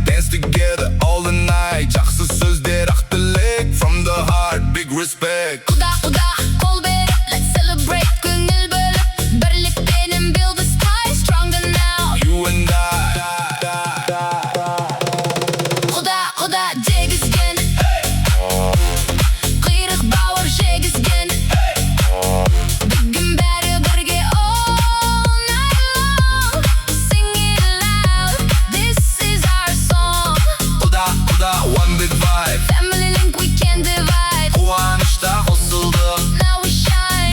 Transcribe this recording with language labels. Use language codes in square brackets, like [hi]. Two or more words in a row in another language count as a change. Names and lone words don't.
[en] Dance together all the night. [kk] Жақсы сөздер, ақ тілек. From the heart, big respect. Құда, қол беріп, [en] let's celebrate. [kk] Көңіл бөліп, бірлікпенен [en] build the sky stronger now. You and I. [kk] Құда дегізген. Құйрық бауыр жегізген. Бүгін бәрі бірге [en] all night long. Sing it loud, this is our song. Құда, one big vibe. Family link we can divide. [kk] Қуанышта қосылдық, [en] Now we shine.